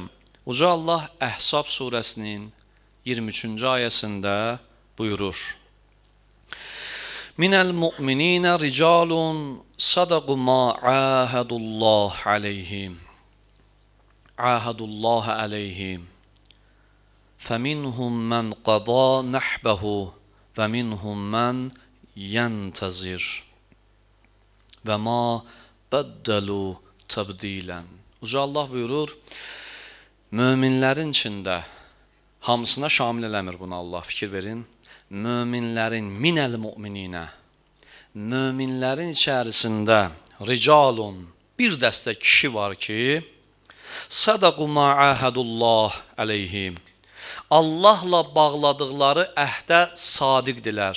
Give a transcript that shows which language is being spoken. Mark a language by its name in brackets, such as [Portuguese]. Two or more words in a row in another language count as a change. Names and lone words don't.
[Azerbaijani] Uca Allah Əhzab surəsinin 23-cü ayəsində buyurur. [Arabic] من المؤمنين رجال صدقوا ما عاهدوا الله عليهم. عاهدوا الله عليهم. فَمِنْهُمْ مَنْ قَضَى نَحْبَهُ وَمِنْهُمْ مَنْ يَنْتَظِرُ وَمَا بَدَّلُوا تَبْدِيلًا [Azerbaijani] Uca Allah buyurur, möminlərin içində, hamısına şamil eləmir bunu Allah, fikir verin, möminlərin, [Arabic] من المؤمنين, [Azerbaijani] möminlərin içərisində ricalun, bir dəstə kişi var ki, [Arabic] صدقوا ما عاهدوا الله عليهم, [Azerbaijani] Allahla bağladıqları əhdə sadiqdilər.